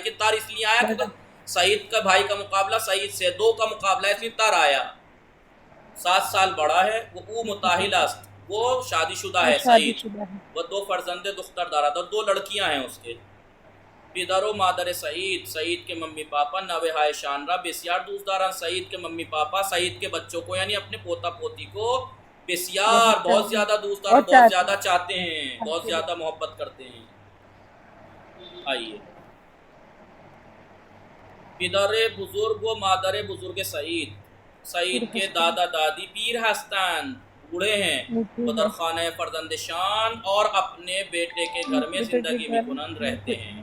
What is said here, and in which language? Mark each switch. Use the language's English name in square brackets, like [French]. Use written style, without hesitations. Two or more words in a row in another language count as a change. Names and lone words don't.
[Hindi] देखिए तार इसलिए आया क्योंकि सईद का भाई का मुकाबला सईद से 2 का मुकाबला है, इसलिए तार आया। 7 साल बड़ा है। [Persian] او متأهل است, [Hindi] वो शादीशुदा है सईद। [Persian] او 2 فرزند دختر دارد, [Hindi] 2 लड़कियां हैं उसके। [Persian] پدر و مادر سعید, [Hindi] सईद के मम्मी पापा [Persian] نوه های شان را بسیار دوست دارند. [Hindi] सईद के मम्मी पापा सईद के बच्चों को यानी अपने पोता पोती को बेसियार, बहुत ज्यादा दूसदार, बहुत ज्यादा चाहते हैं, बहुत ज्यादा मोहब्बत करते हैं। आइए, [Persian] پدر بزرگ و مادر بزرگ سعید, [Hindi] सईद के दादा दादी [Persian] پیر هستند, [Hindi] बूढ़े हैं, [Persian] بدر خانه فرزند شان, [Hindi] और अपने बेटे के घर में जिंदगी में बुलंद रहते हैं।